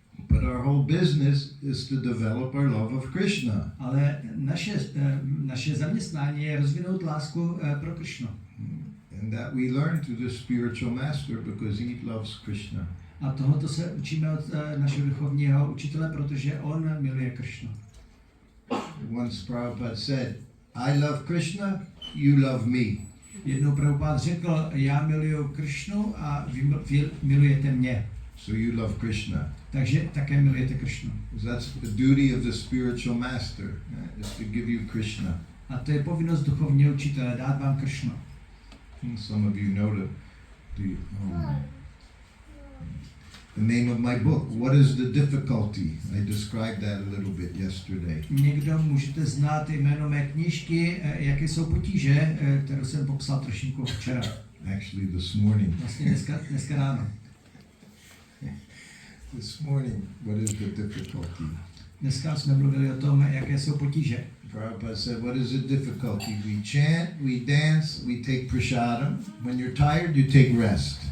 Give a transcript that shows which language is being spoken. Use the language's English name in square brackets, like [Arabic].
[English] But our whole business is to develop our love of Krishna. [Czech] Ale naše zaměstnání je rozvinout lásku pro Krishnu. [English] And that we learn to the spiritual master because he loves Krishna. [Czech] A tohoto se učíme od našeho duchovního učitele, protože on miluje Krishnu. [English] Once Prabhupada said, I love Krishna, you love me. [Czech] Jednou Prabhupada řekl, já miluju Krishnu a vy milujete mě. [English] So you love Krishna. [Czech] Takže také milujete Krishnu. [English] That's the duty of the spiritual master, is to give you Krishna. [Czech] A to je povinnost duchovního učitele, dát vám Krishnu. [English] Some of you know the name of my book. What is the difficulty? I described that a little bit yesterday. [Czech] Někdo můžete znát jméno mé knížky, jaké jsou potíže, kterou jsem popsal trošinku včera. [English] Actually this morning. [Czech] Vlastně dneska ráno. [English] This morning, what is the difficulty? [Czech] Dneska jsme mluvili o tom, jaké jsou potíže. [English] Prabhupada said, what is the difficulty? We chant, we dance, we take prasadam. When you're tired, you take rest.